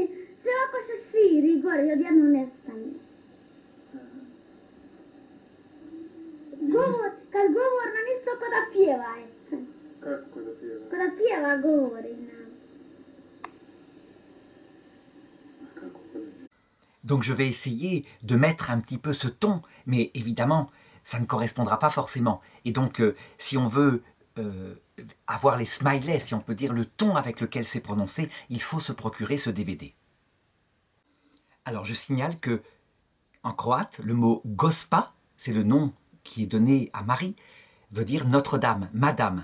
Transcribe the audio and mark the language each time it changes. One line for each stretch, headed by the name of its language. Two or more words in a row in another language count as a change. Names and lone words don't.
Croatian: Sve oko se širi i gore, odjednom nestane. Kad govor nam isto ko da pjeva je. Kako da pjeva? Ko da pjeva govori nam. Kako da pjeva?
French: Donc je vais essayer de mettre un petit peu ce ton, mais évidemment, ça ne correspondra pas forcément. Et donc, si on veut avoir les smileys, si on peut dire le ton avec lequel c'est prononcé, il faut se procurer ce DVD. Alors je signale que, en croate, le mot Gospa, c'est le nom qui est donné à Marie, veut dire Notre-Dame, Madame.